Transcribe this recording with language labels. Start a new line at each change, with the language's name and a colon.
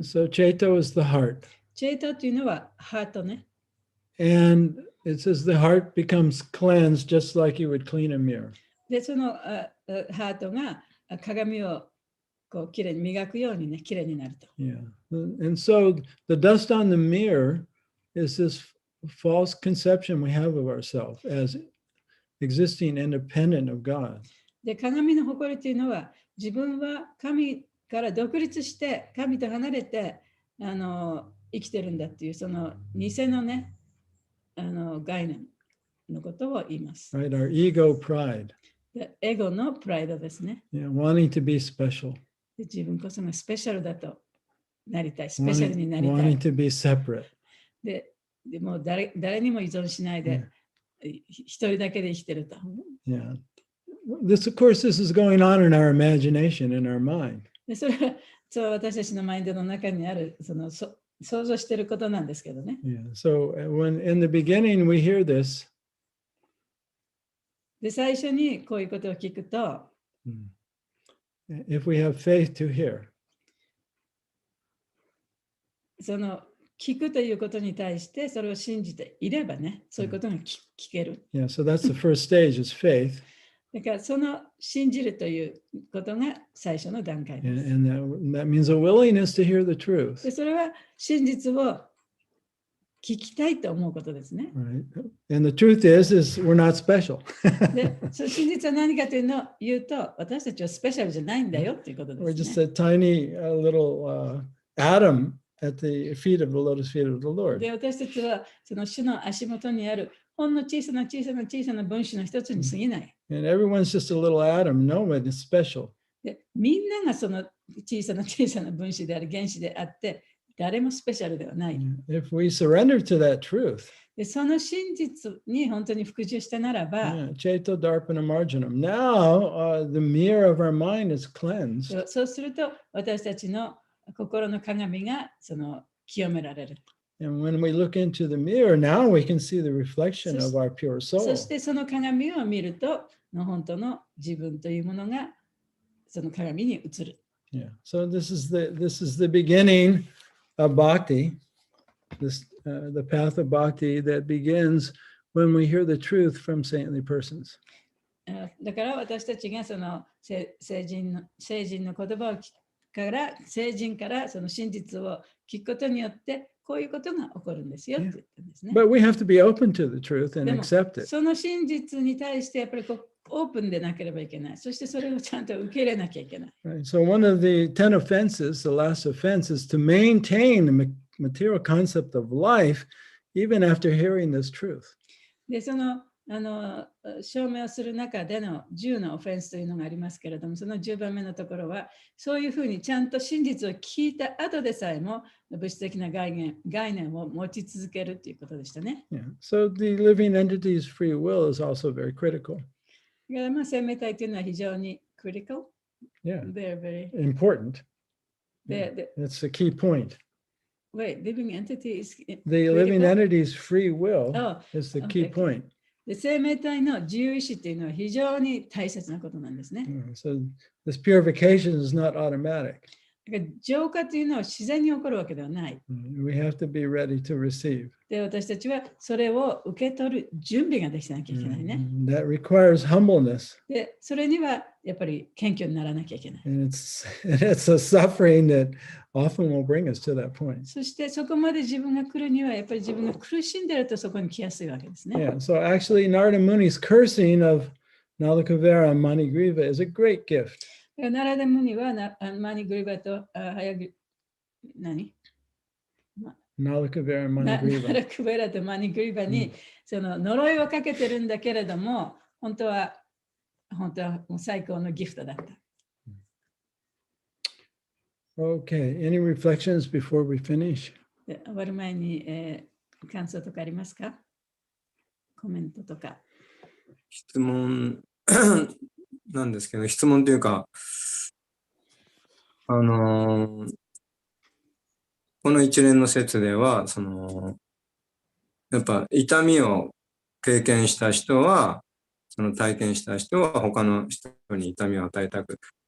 English: So Chaito is the heart.
Japanese: チェートというのはハートね。
English: And it says the heart becomes cleansed just like you would clean a mirror.
Japanese: でそのハートが鏡をこうきれいに磨くようにね、きれいになると。
English: Yeah. And so the dust on the mirror is this false conception we have of ourselves as existing independent of God.
Japanese: で鏡の誇りというのは自分は神から独立して神と離れて生きてるんだっていうその偽のね概念のことを言います。
English: Right? Our ego pride.
Japanese: でエゴのプライドですね。
English: Yeah, wanting to be special.
Japanese: で自分こそがスペシャルだとなりたい、スペシャルになりた
English: Wanting
Japanese: い。
English: to be separate.
Japanese: でもう誰にも依存しないで、一人だけで生きてると。
English: Yeah. This, of course, this is going on in our imagination, in our mind.
Japanese: でそれはそう私たちのマインドの中にあるその想像していることなんですけどね。
English: Yeah. So when in the beginning we hear this,
Japanese: で最初にこういうことを聞くと、
English: if we have faith to hear,
Japanese: その聞くということに対してそれを信じていればね、そういうことが聞ける。
English: yeah. So that's the first stage is faith,
Japanese: だからその信じるということが最初の段階です。
English: and that means a willingness to hear the truth.
Japanese: でそれは真実を聞きたいと思うことですね。
English: Right. And the truth is we're not special.
Japanese: で、その真実は何かというのを言うと、私たちはスペシャルじゃないんだよということで
English: We're
Japanese: すね。
English: a tiny little atom at the feet of the lotus feet of the Lord.
Japanese: で、私たちはその主の足元にあるほんの小さな分子の一つに過ぎない。
English: And everyone's just a little atom. No one is special.
Japanese: で、みんながその小さな分子である原子であって、誰もスペシャルではない。
English: If we surrender to that truth,
Japanese: で、その真実に本当に服従したならば、
Sanskrit: Chaito Darpana Marjanam.
English: Now the mirror of our mind is cleansed.
Japanese: そうすると私たちの心の鏡がその清められる。
English: And when we look into the mirror, now we can see the reflection of our pure
Japanese: そ
English: soul.
Japanese: してその鏡を見ると、本当の自分というものがその鏡に映る。
English: Yeah. So this is the beginning of bhakti, the path of bhakti that begins when we hear the truth from saintly persons.
Japanese: だから私たちがその聖人の言葉を聖人からその真実を聞くことによってこういうことが起こるんですよって言ったんですね。
English: But we have to be open to the truth and
Japanese: でも
English: accept it.
Japanese: その真実に対してやっぱりオープンでなければいけない。そしてそれをちゃんと受け入れなきゃいけない。
English: Right. So one of the 10 offenses, the last offense, is to maintain the material concept of life even after hearing this truth.
Japanese: で、その証明をする中での10のオフェンスというのがありますけれども、その10番目のところは、そういうふうにちゃんと真実を聞いた後でさえも、物質的な概念を持ち続けるということでしたね。
English: Yeah. So the living entity's free will is also very critical.
Japanese: だからまあ生命体というのは非常にcritical.
English: Yeah. They're very Important. That's the key point. Wait, living entity is The living critical? entity's free will Oh, is the key okay. point.
Japanese: で、生命体の自由意志っていうのは非常に大切なことなんですね。
English: So this purification is not automatic.
Japanese: だから浄化というのは自然に起こるわけではない。
English: We have to be ready to receive.
Japanese: で、私たちはそれを受け取る準備ができてなきゃいけないね。
English: That requires humbleness.
Japanese: で、それにはやっぱり謙虚にならなきゃいけない。
English: And it's a suffering that often will bring us to that point.
Japanese: そしてそこまで自分が来るにはやっぱり自分が苦しんでるとそこに来やすいわけですね。
English: Yeah. So actually, Narada Muni's cursing of Nalakavera and Manigriva is a great gift.
Japanese: ナラダムニはマニグリバと何
English: Nalakavera and
Japanese: ナラ
English: Manigriva.
Japanese: クベラとマニグリバにその呪いをかけてるんだけれども、本当はもう最高のギフトだった。
English: Okay. Any reflections before we finish?
Japanese: で終わる前に、感想とかありますか？コメントとか。質問なんですけど、質問というか、この一連の説では、やっぱ痛みを経験した人は、その体験した人は他の人に痛みを与えたく